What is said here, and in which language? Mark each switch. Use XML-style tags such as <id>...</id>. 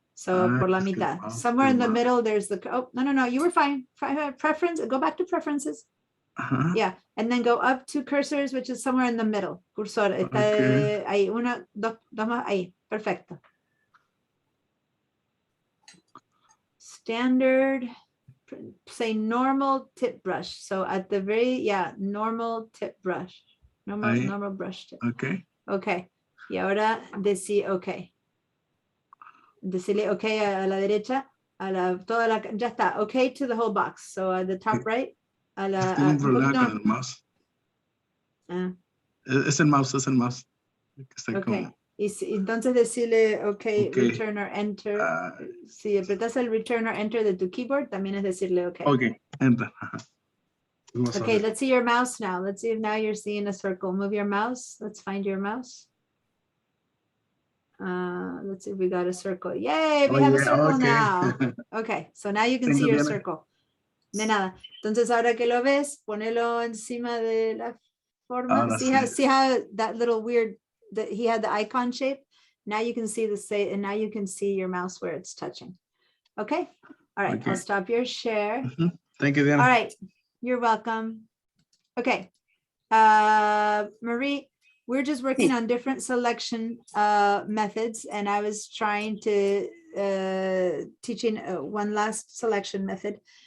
<en>So</en> <es>por la mitad,</es> <en>somewhere in the middle, there's the, oh, no, you were fine. Preference, go back to preferences. Yeah, and then go up to cursors, which is somewhere in the middle.</en> <es>Cursor, está ahí, una, dos más, ahí, perfecto.</es> <en>Standard, say normal tip brush. So at the very, normal tip brush. Normal brush tip. Okay.</en> <es>Okay, y ahora decí okay. Decirle okay a la derecha, ya está,</es> <en>okay to the whole box. So at the top right,</en> <es>a la, Tengo un problema con el mouse. Es el mouse. Está okay. Entonces decirle okay,</es> <en>return or enter.</en> <es>Si apretas el</es> <en>return or enter</en> <es>de tu keyboard, también es decirle okay.</es> <en>Okay, enter. Okay, let's see your mouse now. Let's see if now you're seeing a circle. Move your mouse. Let's find your mouse. Let's see if we got a circle. Yay, we have a circle now. Okay, so now you can see your circle.</en> <es>De nada. Entonces ahora que lo ves, ponelo encima de la forma.</es> <en>See how that little weird, that he had the icon shape. Now you can see and now you can see your mouse where it's touching. Okay. All right. I'll stop your share. Thank you, Diana. All right. You're welcome. Okay. Marie, we're just working on different selection methods, and I was trying to teaching one last selection method.</en>